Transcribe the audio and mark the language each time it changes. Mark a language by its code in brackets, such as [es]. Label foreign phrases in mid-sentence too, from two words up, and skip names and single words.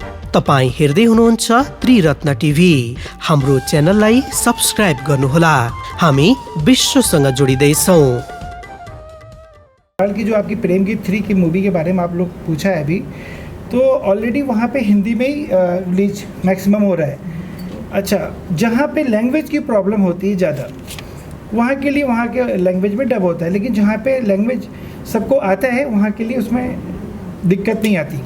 [ne] तपाई हेर्दै हुनुहुन्छ त्रिरत्न टिभी। हाम्रो च्यानललाई सब्स्क्राइब गर्नुहोला। हामी विश्वसँग जोडिँदै छौं। [hi] की जो आपकी प्रेम गीत 3 की मूवी के बारे में आप लोग पूछा है अभी, तो ऑलरेडी वहाँ पे हिंदी में ही रिलीज मैक्सिमम हो रहा है। अच्छा, जहाँ पे लैंग्वेज की प्रॉब्लम होती है ज़्यादा, वहाँ के लिए वहाँ के लैंग्वेज में डब होता है, लेकिन जहाँ पे लैंग्वेज सबको आता है वहाँ के लिए उसमें दिक्कत नहीं आती।